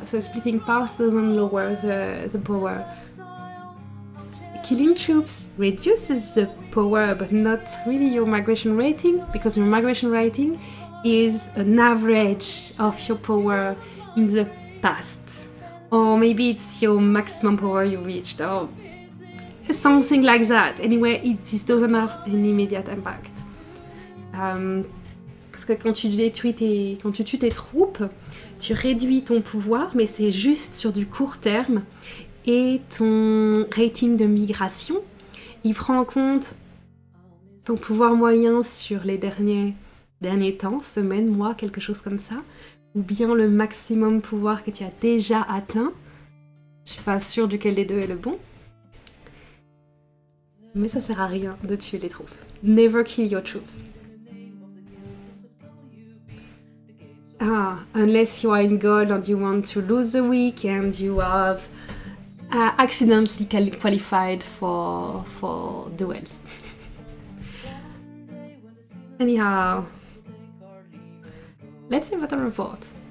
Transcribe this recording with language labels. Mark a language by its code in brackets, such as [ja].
[en] So splitting parts doesn't lower the power. Killing troops reduces the power, but not really your migration rating, because your migration rating is an average of your power in the past. Or maybe it's your maximum power you reached, or something like that. Anyway, it doesn't have an immediate impact. [fr] Parce que quand tu tues tes troupes, tu réduis ton pouvoir, mais c'est juste sur du court terme. Et ton rating de migration, il prend en compte ton pouvoir moyen sur les derniers temps, semaines, mois, quelque chose comme ça, ou bien le maximum pouvoir que tu as déjà atteint. Je suis pas sûre duquel des deux est le bon. Mais ça sert à rien de tuer les troupes. [en] Never kill your troops. Unless you are in gold and you want to lose the week and you have accidentally qualified for duels. Anyhow, let's see battle report.